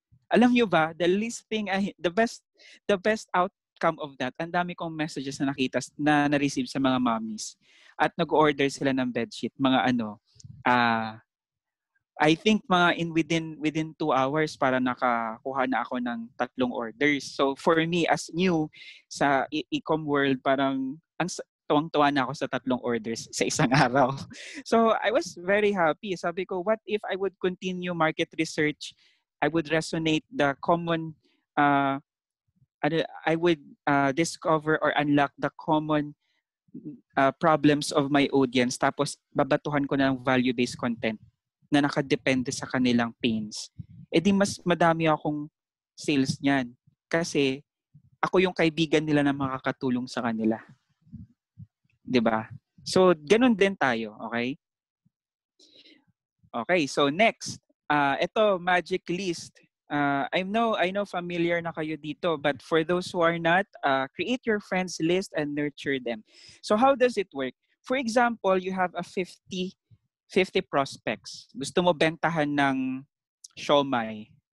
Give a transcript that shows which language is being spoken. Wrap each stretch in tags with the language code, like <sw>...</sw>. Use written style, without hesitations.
<tl>Alam niyo ba,</tl> <en>the best outcome of that,</en> <tl>ang dami kong messages na nakita na na-receive sa mga mommies at nag-order sila ng bedsheet, mga</tl> <en>I think</en> <tl>mga within 2 hours para nakakuha na ako ng 3 orders.</tl> <en>So for me as new</en> <tl>sa e-com world, parang tuwang-tuwa na ako sa 3 orders sa isang araw.</tl> <en>So I was very happy.</en> <tl>Sabi ko,</tl> <en>what if I would continue market research? I would resonate the common, I would discover or unlock the common problems of my audience.</en> <tl>Tapos babatuhan ko ng value-based content na nakadepende sa kanilang pains. E di mas madami akong sales niyan. Kasi ako yung kaibigan nila na makakatulong sa kanila. 'Di ba? So, ganun din tayo,</tl> <en>okay? Okay, so next.</en> <tl>Ito, magic list.</tl> <en>I know familiar</en> <tl>na kayo dito,</tl> <en>but for those who are not, create your friends list and nurture them. So, how does it work? For example, you have a 50 prospects.</en> <tl>Gusto mo bentahan ng siomai.</tl>